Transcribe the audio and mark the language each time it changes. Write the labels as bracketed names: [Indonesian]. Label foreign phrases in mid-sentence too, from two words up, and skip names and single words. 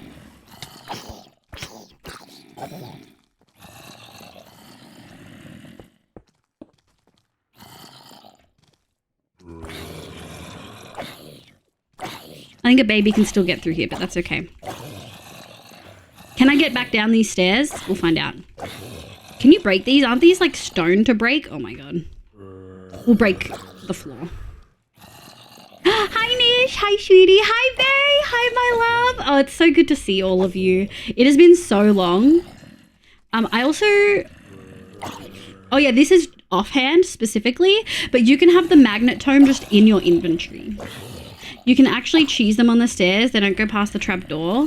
[English] I think a baby can still get through here, but that's okay. Can I get back down these stairs? We'll find out. Can you break these? Aren't these like stone to break? Oh my god. We'll break the floor. Hi Nish, hi sweetie, hi Bay, hi my love. Oh, it's so good to see all of you. It has been so long. I also... Oh yeah, this is offhand specifically, but you can have the magnet tome just in your inventory. You can actually cheese them on the stairs. They don't go past the trap door.